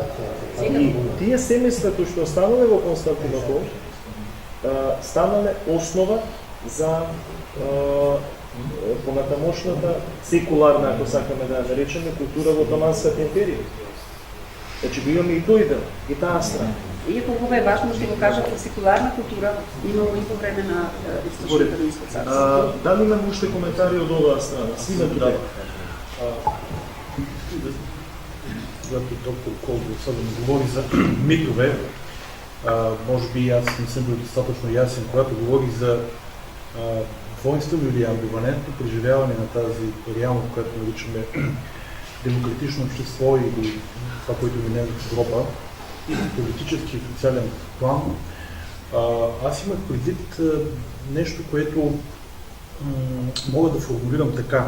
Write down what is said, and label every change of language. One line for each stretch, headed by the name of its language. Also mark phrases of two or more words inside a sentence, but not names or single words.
Macedonian: И тие семејства кои што останале во Константинопол станале основа за понатамошната секуларна, ако сакаме да ја наречеме, култура во Отоманската империја. Значи го имаме и тој дел, и таа страна. Иако кога е важно што го кажат, секуларна култура имало и по време на источното римско царство. Дали имаме уште коментари од оваа страна? Свиме тука.
Bulgarian: Когато доктор Колбо особено говори за митове, може би аз не съм бил достатъчно ясен, когато говори за воинство или амбивалентно преживяване на тази реалност, която наричаме демократично общество или това, което мине в Европа, и политически и социален план, аз имах предвид нещо, което мога да формулирам така.